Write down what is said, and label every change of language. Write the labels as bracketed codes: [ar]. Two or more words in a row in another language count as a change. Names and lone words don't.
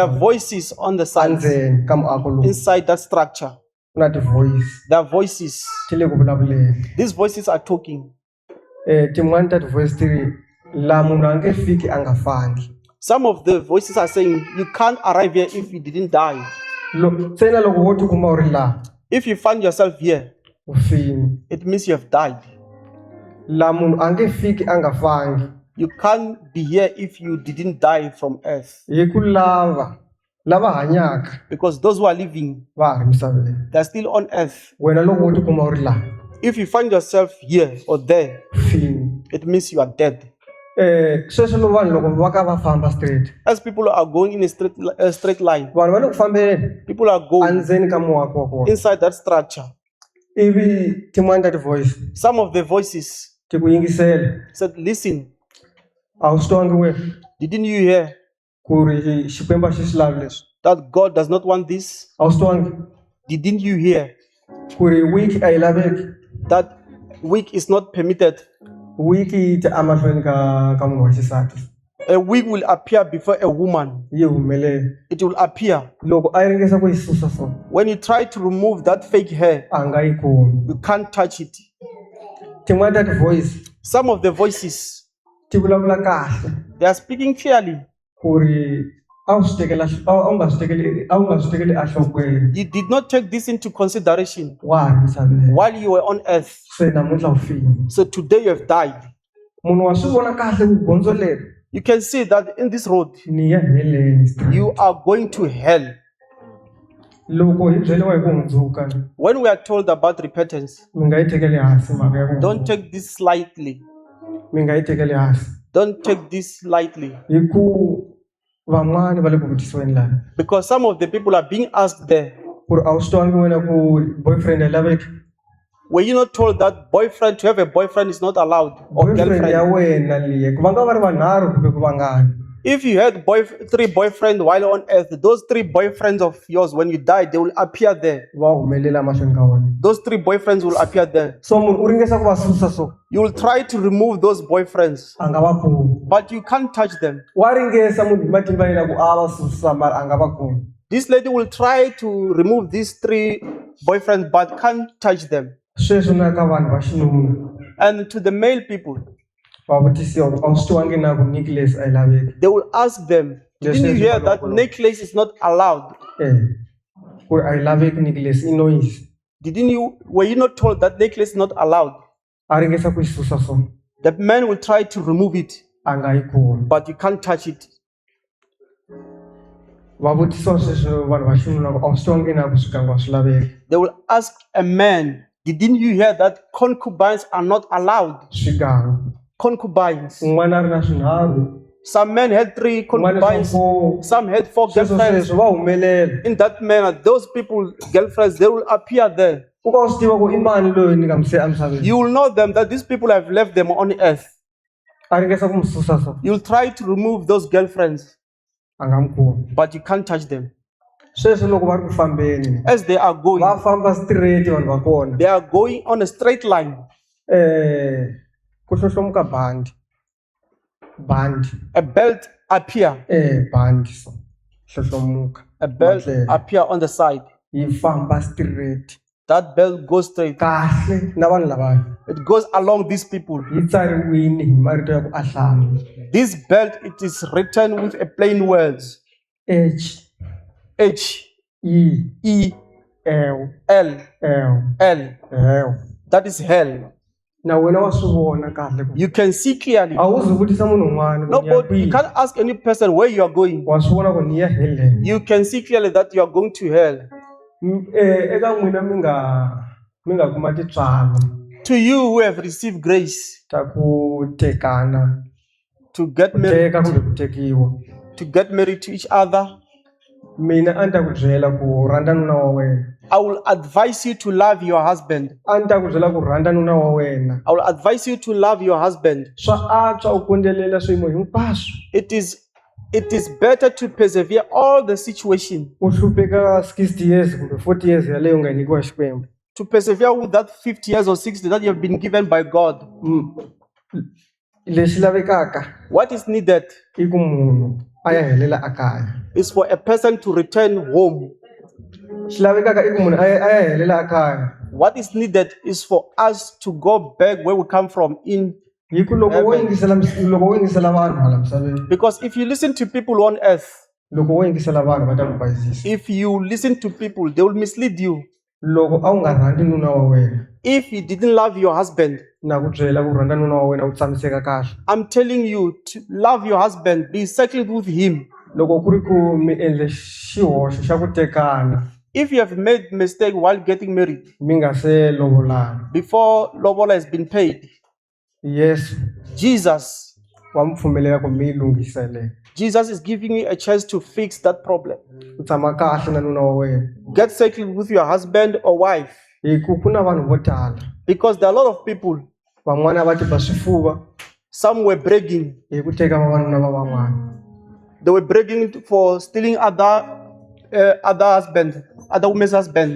[en] are voices on the sides, [ts] endzeni ka muako lowu. [en] inside that structure. [ts] Ku na ti-voice [en] There are voices. [ts] ti le ku vulavuleni. [en] These voices are talking. [ts] Tin'wani ta ti-voice ti ri laha munhu a nge fiki a nga fangi. [en] Some of the voices are saying, you can't arrive here if you didn't die. [ts] Se na loko wo tikuma u ri laha [en] If you find yourself here, [ts] u fini. [en] it means you have died. [ts] Laha munhu a nge fiki a nga fangi. [en] You can't be here if you didn't die from earth. [ts] Hi ku lava hanyaka [en] Because those who are living, [ts] va ha ri misaveni. [en] they're still on earth. [ts] Wena loko wo tikuma u ri laha [en] If you find yourself here or there, [ts] u fini. [en] it means you are dead. [ts] Sweswo lo vanhu loko va ka va famba straight. [en] As people are going in a straight line, [ts] Vanhu va le ku fambeni [en] people are going [ts] endzeni ka muako wa kona. [en] inside that structure. [ts] Ivi tin'wani ta ti-voice [en] Some of the voices [ts] ti ku yingisela. [en] said, listen, [ts] A wu swi twangi wena [en] didn't you hear [ts] ku ri Xikwembu a xi swi lavi leswi? [en] that God does not want this? [ts] A wu swi twangi [en] Didn't you hear [ts] ku ri wiki a yi laveki? [en] that weak is not permitted? [ts] Wiki yi ta emahlweni ka munhu wa xisati. [en] A weak will appear before a woman. [ts] Yi humelela. [en] It will appear. [ts] Loko a yi ringesa ku yi susa so [en] When you try to remove that fake hair, [ts] a nga yi kumi. [en] you can't touch it. [ts] Tin'wani ta ti-voice [en] Some of the voices, [ts] ti vulavula kahle [en] they are speaking clearly. [ts] ku ri a wu swi nga swi tekeli enhlokweni. [en] You did not take this into consideration [ts] Wa ha ri misaveni. [en] while you were on earth. [ts] Se namuntlha u fini. [en] So today you have died. [ts] Munhu wa swi vona kahle ku gondzo leri [en] You can see that in this road, [ts] ni ya heleni. [en] you are going to hell. [ts] Loko hi byeliwa hi ku hundzuka [en] When we are told about repentance, [ts] mi nga yi tekeli hansi mhaka ya ku [en] don't take this lightly. [ts] mi nga yi tekeli hansi. [en] Don't take this lightly. [ts] Hi ku van'wani va le ku vutisiweni laha [en] Because some of the people are being asked there, [ts] ku ri a wu swi twangi wena ku boyfriend a laveki? [en] were you not told that to have a boyfriend is not allowed? Or [ts] Boyfriend ya [en] girlfriend? [ts] wena liya ku va nga va ri vanharhu kumbe ku vangani. [en] If you had three boyfriends while on earth, those three boyfriends of yours, when you die, they will appear there. [ts] Va humelela mahlweni ka wena. [en] Those three boyfriends will appear there. [ts] So munhu u ringesa ku va susa so [en] You will try to remove those boyfriends, [ts] a nga va kumi. [en] but you can't touch them. [ts] Wa ringesa munhu hi matimba yena ku a va susa mara a nga va kumi. [en] This lady will try to remove these three boyfriends, but can't touch them. [ts] Sweswo na ka vanhu va xinuna [en] And to the male people, [ts] va vutisiwa ku a wu swi twangi na ku necklace a yi laveki? [en] they will ask them, didn't you hear that necklace is not allowed? [ts] Ku ri a yi laveki necklace i noise. [en] Were you not told that necklace is not allowed? [ts] A ringesa ku yi susa so [en] The man will try to remove it, [ts] a nga yi kumi. [en] but you can't touch it. [ts] Va vutisiwa sweswo vanhu va xinuna ku a wu swi twangi na ku swikangu a swi laveki? [en] They will ask a man, didn't you hear that concubines are not allowed? [ts] Swigangu. [en] Concubines. [ts] Un'wana a ri na swinharhu, [en] Some men had 3 [ts] un'wana [en] concubines, [ts] swo [en] some had 4 [ts] sweswo [en] girlfriends. [ts] sweswo va humelela. [en] In that manner, those people, girlfriends, they will appear there. [ts] U ka u swi tiva ku i mani loyi ni nga mi siya emisaveni? [en] You will know them that these people have left them on earth. [ts] A ringesa ku mi susa so [en] You'll try to remove those girlfriends, [ts] a nga mi kumi. [en] but you can't touch them. [ts] Sweswo loko va ri ku fambeni [en] As they are going, [ts] va famba straight vanhu va kona. [en] they are going on a straight line. [ts] Ku hlohlomuka bandi [en] A belt appear, [ts] bandi so hlohlomuka [en] a belt [ts] Matlhelo. [en] appear on the side. [ts] yi famba straight [en] That belt goes straight. [ts] kahle na vanhu lavaya. [en] It goes along these people. [ts] Yi tsariwini hi marito ya ku ahlanga. [en] This belt, it is written with a plain words. H H, E E, L L, L L. That is hell. [ts] na wena wa swi vona kahle ku [en] You can see clearly. [ts] a wu zi vutisa munhu un'wana ku [en] No, [ts] ni ya [en] but you [ts] kwihi. [en] can't ask any person where you are going. [ts] Wa swi vona ku ni ya heleni. [en] You can see clearly that you are going to hell. [ts] Eka n'wina mi mi nga kuma tintswalo [en] To you who have received grace [ts] ta ku tekana, [en] to get [ts] ku [en] married, [ts] teka kumbe ku tekiwa, [en] to get married to each other, [ts] mina a ni ta ku byela ku rhandza nuna wa wena. [en] I will advise you to love your husband. [ts] A ni ta ku byela ku rhandza nuna wa wena. [en] I will advise you to love your husband. [ts] Swa antswa u kondzelela swiyimo hinkwaswo. [en] It is better to persevere all the situation, [ts] U hlupheka 60 years kumbe 40 years yaleyo u nga nyikiwa Xikwembu. [en] to persevere with that 50 years or 60 that you have been given by God. [ts] Lexi lavekaka [en] What is needed [ts] i ku munhu a ya helela ekaya. [en] is for a person to return home. [ts] Xi lavekaka i ku munhu a ya helela ekaya. [en] What is needed is for us to go back where we come from [ts] Hi ku loko wo yingisela vanhu hala misaveni, [en] because if you listen to people on earth, [ts] loko wo yingisela vanhu va ta ku bayizisa. [en] if you listen to people, they will mislead you. [ts] Loko a wu nga rhandzi nuna wa wena, [en] If you didn't love your husband, [ts] na ku byela ku rhandza nuna wa wena u tshamiseka kahle. [en] I'm telling you to love your husband, be settled with him. [ts] Loko ku ri ku mi endle xihoxo xa ku tekana [en] If you have made mistake while getting married, [ts] mi nga se lovolana, [en] before lobola has been paid, [ts] Yesu [en] Jesus [ts] wa mi pfumelela ku mi yi lunghisele. [en] Jesus is giving you a chance to fix that problem. [ts] U tshama kahle na nuna wa wena. [en] Get settled with your husband or wife, [ts] Hi ku na vanhu vo tala [en] because there are a lot of people. [ts] van'wana va tiba swifuva [en] Some were bragging. [ts] hi ku teka vavanuna va van'wana. [en] They were bragging for stealing other women's husbands.